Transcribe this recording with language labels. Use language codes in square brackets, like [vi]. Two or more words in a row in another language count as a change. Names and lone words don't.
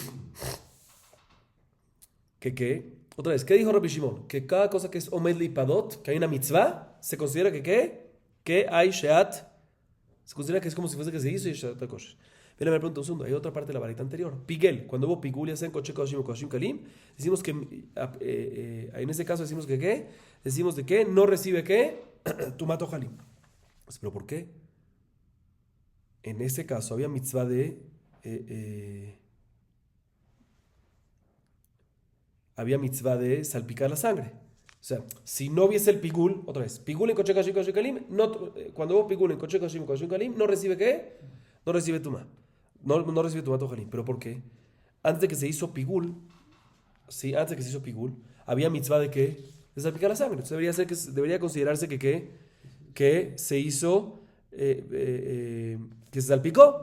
[es] Otra vez, ¿qué dijo Rabbi Shimon? Que cada cosa que es omed lipadot, que hay una mitzvah, se considera que hay sheat. Se considera que es como si fuese que se hizo y sheat kosher. Pero me pregunto un segundo, hay otra parte de la varita anterior. Pigel, cuando hubo pigul y hacen [he] koche koshim o koshim kalim, [es] decimos que en ese caso decimos que decimos de que no recibe [he] tumat halim. [es] ¿Pero por qué? En ese caso había mitzvah de salpicar la sangre. O sea, si no hubiese el pigul, otra vez, pigul en [he] koche koshim koshim kalim, [es] cuando hubo pigul en [he] koche koshim koshim kalim, [es] no recibe no recibe tumá. No recibe [he] tumat halim. [es] ¿Pero por qué? Antes de que se hizo pigul, sí, antes de que se hizo pigul, había mitzvah de que de salpicar la sangre. Entonces debería considerarse que se hizo, que se salpicó.